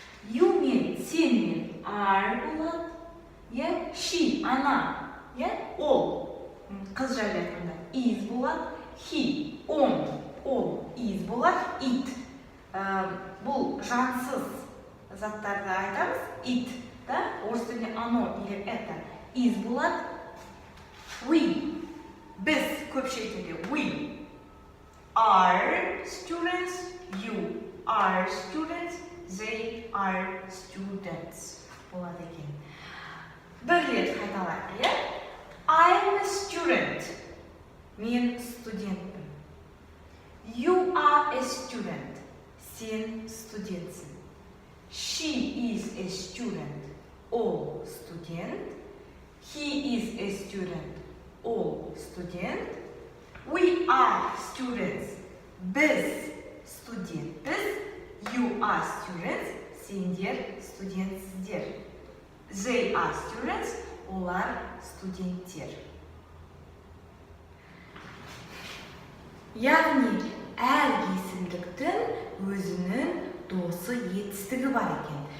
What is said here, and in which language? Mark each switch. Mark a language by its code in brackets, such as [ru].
[kk] You мен, сен мен, are болады. She, ана, ол, қыз жайлы айтқанда, is болады. He, ол, is болады. It, бұл жансыз заттарды айтамыз. It, орыс тілінде [ru] оно или это, [kk] is болады. [en] We, [kk] біз көпшілік тілде, [en] we are students, you are students, they are students [kk] болады екен. Бір рет қайталайық. [en] I'm a student. [kk] Мен студентпін. [en] You are a student. [kk] Сен студентсің. [en] She is a student. [kk] Ол студент. [en] He is a student. [kk] Ол студент. [en] We are students. [kk] Біз студентпіз. [en] You are students. [kk] Сендер студентсіздер. [en] They are students, [kk] олар студенттер. Яғни, әр есімдіктің өзінің досы етістігі бар екен.